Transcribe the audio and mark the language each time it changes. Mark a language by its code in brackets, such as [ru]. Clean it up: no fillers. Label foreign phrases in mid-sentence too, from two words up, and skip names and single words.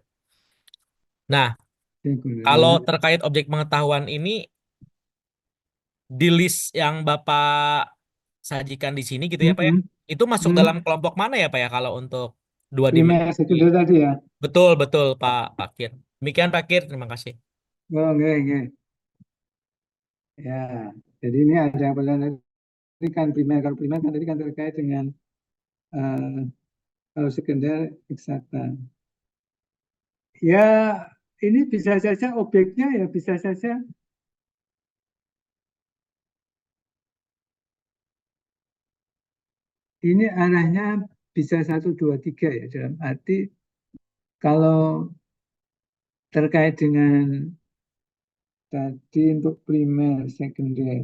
[id] Nah, kalau Sekunder. terkait objek pengetahuan ini, di list yang Bapak sajikan di sini gitu ya Pak ya, Mhm. itu masuk dalam kelompok mana ya Pak ya kalau untuk dua Primer dimensi? sekunder tadi ya. Betul, betul Pak Kir. Demikian Pak Kir, terima kasih. Oh, nggih, nggih. Ya. Jadi ini ada yang tadi kan primer. Kalau primer kan tadi kan terkait dengan kalau sekunder eksakta. Ya, ini bisa saja objeknya ya bisa saja ini arahnya bisa 1, 2, 3 ya dalam arti kalau terkait dengan tadi untuk primer, sekunder.